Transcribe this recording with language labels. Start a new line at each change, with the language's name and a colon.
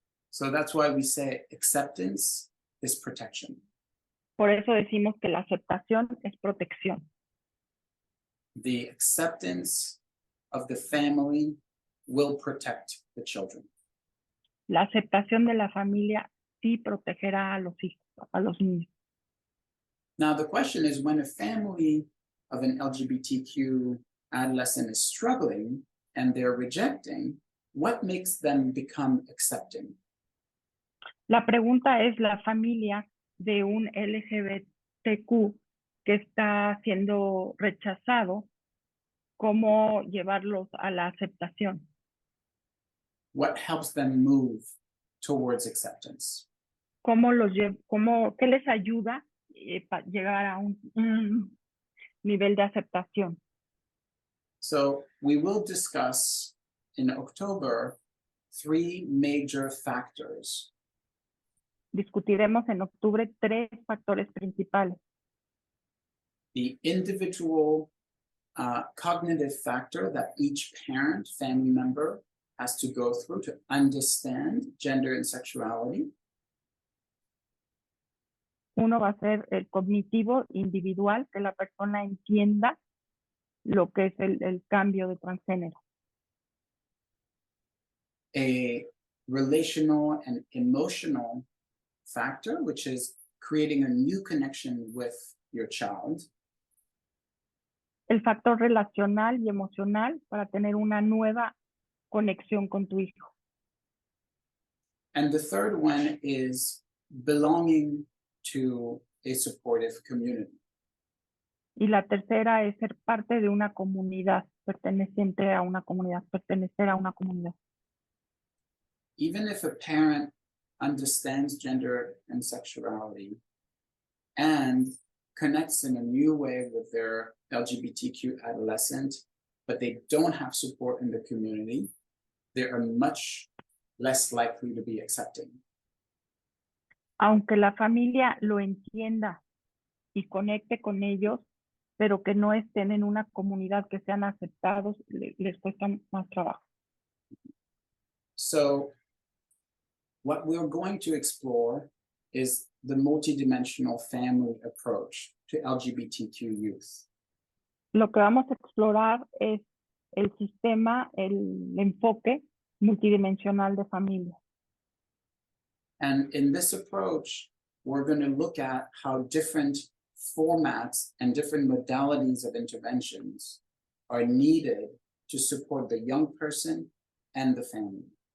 English: So that's why we say acceptance is protection.
Spanish: Por eso decimos que la aceptación es protección.
English: The acceptance of the family will protect the children.
Spanish: La aceptación de la familia sí protegerá a los hijos, a los niños.
English: Now the question is, when a family of an LGBTQ adolescent is struggling and they're rejecting, what makes them become accepting?
Spanish: La pregunta es, la familia de un LGBTQ que está siendo rechazado, ¿cómo llevarlos a la aceptación?
English: What helps them move towards acceptance?
Spanish: ¿Qué les ayuda para llegar a un nivel de aceptación?
English: So we will discuss in October 3 major factors.
Spanish: Discutiremos en octubre 3 factores principales.
English: The individual cognitive factor that each parent, family member has to go through to understand gender and sexuality.
Spanish: Uno va a ser el cognitivo individual, que la persona entienda lo que es el cambio de transgénero.
English: A relational and emotional factor, which is creating a new connection with your child.
Spanish: El factor relacional y emocional para tener una nueva conexión con tu hijo.
English: And the third one is belonging to a supportive community.
Spanish: Y la tercera es ser parte de una comunidad, pertenecer a una comunidad.
English: Even if a parent understands gender and sexuality and connects in a new way with their LGBTQ adolescent, but they don't have support in the community, they are much less likely to be accepting.
Spanish: Aunque la familia lo entienda y conecte con ellos, pero que no estén en una comunidad que sean aceptados, les cuesta más trabajo.
English: So what we're going to explore is the multidimensional family approach to LGBTQ youth.
Spanish: Lo que vamos a explorar es el sistema, el enfoque multidimensional de familia.
English: And in this approach, we're going to look at how different formats and different modalities of interventions are needed to support the young person and the family.